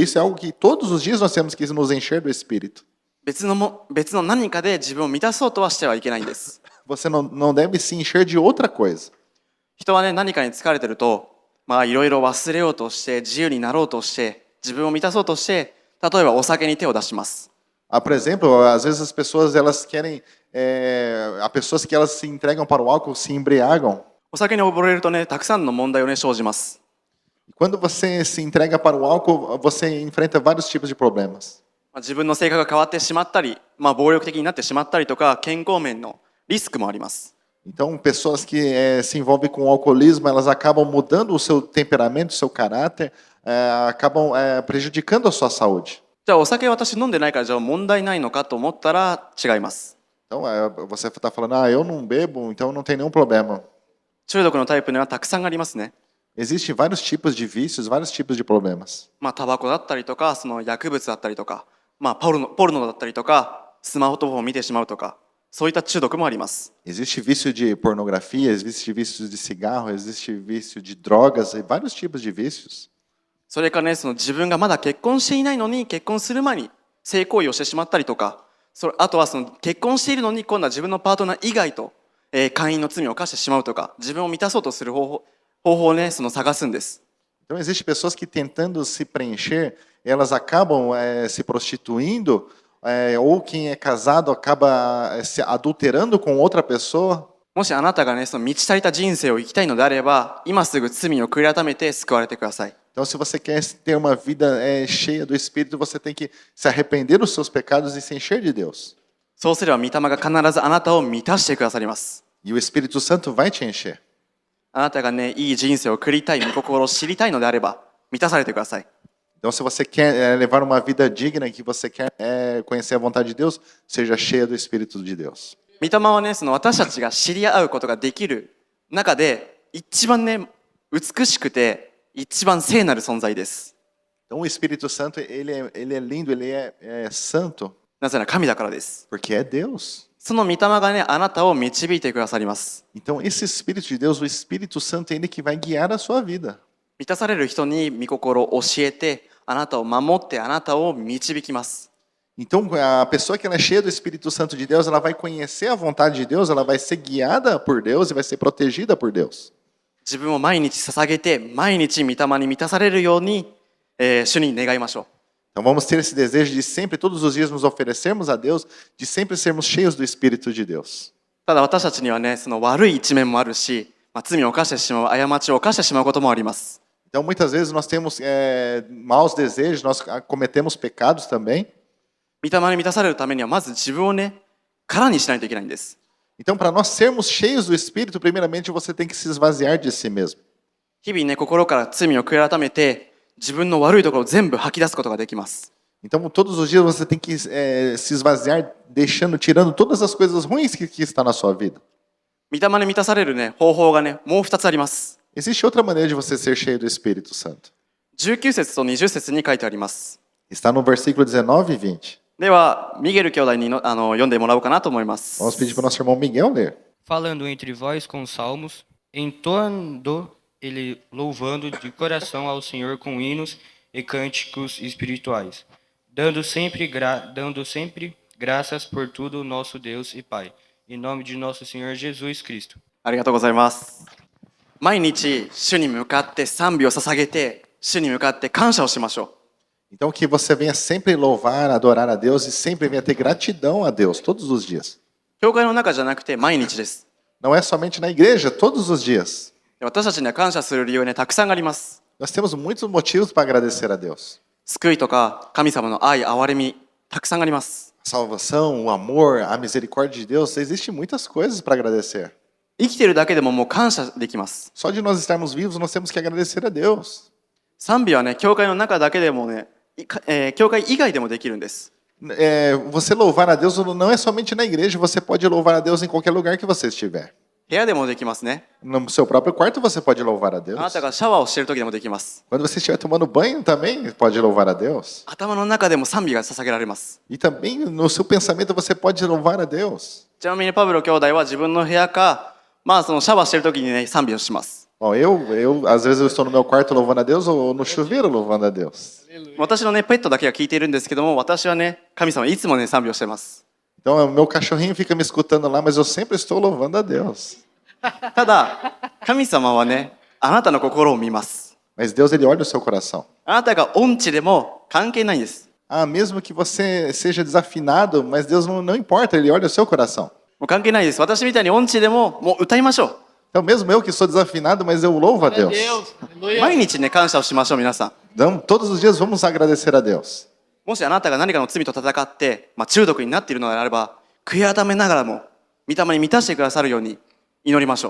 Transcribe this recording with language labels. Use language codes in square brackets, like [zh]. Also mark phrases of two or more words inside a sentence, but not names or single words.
[pt] Isso é algo que todos os dias nós temos que nos encher do Espírito. [ja] 別の何かで自分を満たそうとはしてはいけないんです。 [pt] Você não deve se encher de outra coisa. [ja] 人はね、何かに疲れてると、いろいろ忘れようとして、自由になろうとして、自分を満たそうとして、例えばお酒に手を出します。 [pt] Por exemplo, às vezes as pessoas elas querem, há pessoas que elas se entregam para o álcool, se embriagam. [ja] お酒に溺れるとね、たくさんの問題をね、生じます。 [pt] Quando você se entrega para o álcool, você enfrenta vários tipos de problemas. [ja] 自分の性格が変わってしまったり、暴力的になってしまったりとか、健康面のリスクもあります。 [pt] Então, pessoas que se envolvem com o alcoolismo, elas acabam mudando o seu temperamento, o seu caráter, acabam prejudicando a sua saúde. [ja] じゃあお酒私飲んでないからじゃあ問題ないのかと思ったら違います。 [pt] Então, você está falando, eu não bebo, então não tem nenhum problema. [ja] 中毒のタイプにはたくさんありますね。 [pt] Existem vários tipos de vícios, vários tipos de problemas. [ja] タバコだったりとか、薬物だったりとか、ポルノだったりとか、スマホとかを見てしまうとか、そういった中毒もあります。 [pt] Existe vício de pornografia, existe vício de cigarro, existe vício de drogas, e vários tipos de vícios. [ja] それからね、自分がまだ結婚していないのに結婚する前に性行為をしてしまったりとか、あとは結婚しているのに今度は自分のパートナー以外と、姦淫の罪を犯してしまうとか、自分を満たそうとする方法をね、探すんです。 [pt] Então, existem pessoas que tentando se preencher, elas acabam se prostituindo, ou quem é casado acaba se adulterando com outra pessoa. [ja] もしあなたがね、満ち足りた人生を生きたいのであれば、今すぐ罪を悔い改めて救われてください。 [pt] Então, se você quer ter uma vida cheia do Espírito, você tem que se arrepender dos seus pecados e se encher de Deus. [ja] そうすれば御霊が必ずあなたを満たしてくださります。 [pt] E o Espírito Santo vai te encher. [ja] あなたがね、いい人生を送りたい、御心を知りたいのであれば、満たされてください。 [pt] Então, se você quer levar uma vida digna, que você quer conhecer a vontade de Deus, seja cheia do Espírito de Deus. [ja] 御霊はね、私たちが知り合うことができる中で、一番ね、美しくて、一番聖なる存在です。 [pt] Então, o Espírito Santo, ele é lindo, ele é santo, [ja] なぜなら神だからです。 [pt] porque é Deus. [ja] その御霊がね、あなたを導いてくださります。 [pt] Então, esse Espírito de Deus, o Espírito Santo, é ele que vai guiar a sua vida. [ja] 満たされる人に御心を教えて、あなたを守って、あなたを導きます。 [pt] Então, a pessoa que ela é cheia do Espírito Santo de Deus, ela vai conhecer a vontade de Deus, ela vai ser guiada por Deus e vai ser protegida por Deus. [ja] 自分を毎日捧げて、毎日御霊に満たされるように、主に願いましょう。 [pt] Então, vamos ter esse desejo de sempre, todos os dias, nos oferecermos a Deus, de sempre sermos cheios do Espírito de Deus. [ja] ただ私たちにはね、悪い一面もあるし、罪を犯してしまう、過ちを犯してしまうこともあります。 [pt] Então, muitas vezes nós temos maus desejos, nós cometemos pecados também. [ja] 御霊に満たされるためにはまず自分をね、空にしないといけないんです。 [pt] Então, para nós sermos cheios do Espírito, primeiramente você tem que se esvaziar de si mesmo. [ja] 日々ね、心から罪を悔い改めて、自分の悪いところを全部吐き出すことができます。 [pt] Então, todos os dias você tem que se esvaziar, tirando todas as coisas ruins que está na sua vida. [ja] 御霊に満たされるね、方法がね、もう2つあります。 [pt] Existe outra maneira de você ser cheio do Espírito Santo. [ja] 19 節と20節に書いてあります。 [pt] Está no versículo 19 e 20. [ja] では、ミゲル兄弟に読んでもらおうかなと思います。 [pt] Vamos pedir para o nosso irmão Miguel ler. Falando entre vós com salmos, entoando ele louvando de coração ao Senhor com hinos e cânticos espirituais, dando sempre graças por tudo nosso Deus e Pai, em nome de nosso Senhor Jesus Cristo. [ja] ありがとうございます。毎日、主に向かって賛美を捧げて、主に向かって感謝をしましょう。 [pt] Então, que você venha sempre louvar, adorar a Deus e sempre venha ter gratidão a Deus, todos os dias. [ja] 教会の中じゃなくて毎日です。 [pt] Não é somente na igreja, todos os dias. [ja] 私たちには感謝する理由ね、たくさんあります。 [pt] Nós temos muitos motivos para agradecer a Deus. [ja] 救いとか神様の愛、憐れみ、たくさんあります。 [pt] A salvação, o amor, a misericórdia de Deus, existem muitas coisas para agradecer. [ja] 生きてるだけでももう感謝できます。 [pt] Só de nós estarmos vivos, nós temos que agradecer a Deus. [ja] 賛美はね、教会の中だけでもね、教会以外でもできるんです。 [pt] Você louvar a Deus não é somente na igreja, você pode louvar a Deus em qualquer lugar que você estiver. [ja] 部屋でもできますね。 [pt] No seu próprio quarto você pode louvar a [ja] あ [pt] Deus. [ja] なたがシャワーをしている時でもできます。 [pt] Quando você estiver tomando banho também pode louvar a Deus. [ja] 頭の中でも賛美が捧げられます。 [pt] E também no seu pensamento você pode louvar a Deus. [ja] ちなみにパブロ兄弟は自分の部屋か、そのシャワーしている時にね、賛美をします。 [pt] Bom, às vezes eu estou no meu quarto louvando a Deus ou no chuveiro louvando a Deus. [ja] 私のね、ペットだけが聞いているんですけども、私はね、神様いつもね、賛美をしています。 [pt] Então, o meu cachorrinho fica me escutando lá, mas eu sempre estou louvando a Deus. [ja] ただ、神様はね、あなたの心を見ます。 [pt] Mas Deus, ele olha o seu coração. [ja] あなたが音痴でも関係ないんです。 [pt] Ah, mesmo que você seja desafinado, mas Deus não importa, ele olha o seu coração. [ja] もう関係ないです。私みたいに音痴でも、もう歌いましょう。 [pt] Então, mesmo eu que sou desafinado, mas eu louvo a Deus. [ja] 毎日ね、感謝をしましょう、皆さん。 [pt] Então, todos os dias vamos agradecer a Deus. [ja] もしあなたが何かの罪と戦って、中毒になっているのであれば、悔い改めながらも、御霊に満たしてくださるように祈りましょう。